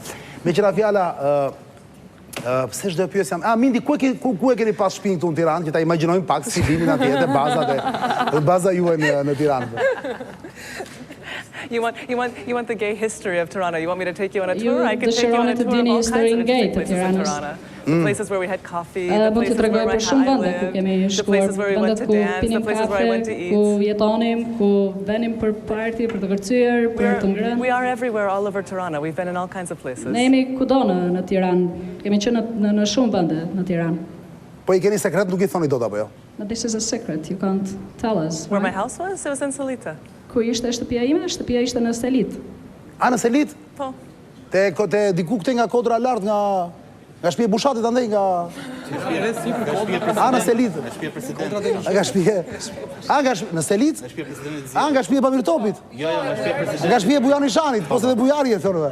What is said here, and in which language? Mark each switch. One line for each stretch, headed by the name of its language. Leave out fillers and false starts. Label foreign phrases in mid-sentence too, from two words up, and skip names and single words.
Albanian: Me qira fjala pse çdo pyes jam. Mindy, ku e keni pas shtëpinë këtu në Tiranë, që ta imagjinojmë pak si vimin atje te baza juaj në Tiranë.
English: You want the gay history of Tirana? You want me to take you on a tour? I can take you on a tour of all kinds of interesting places in Tirana. The places where we had coffee, the places where I lived, the places where we went to dance, the places where I went to eat.
Albanian: Ku jetonim, ku venim për party, për të kërcyer, për të ngrënë.
English: We are everywhere all over Tirana. We've been in all kinds of places.
Albanian: Ne jemi kudo në Tiranë. Kemi qenë në shumë vende në Tiranë. Po i keni sekret, nuk i thoni dot apo jo?
English: But this is a secret. You can't tell us. Where my house was? It was in Solita.
Albanian: Ku ishte shtëpia ime? Shtëpia ishte në Selit. Në Selit? Po. Te diku këte nga kodra lart nga shtëpia e Bushatit andaj nga në Selit. Nga shtëpia. Në Selit? Nga shtëpia e Pamirtopit. Nga shtëpia e Bujani Shanit, pose dhe Bujari e thonë.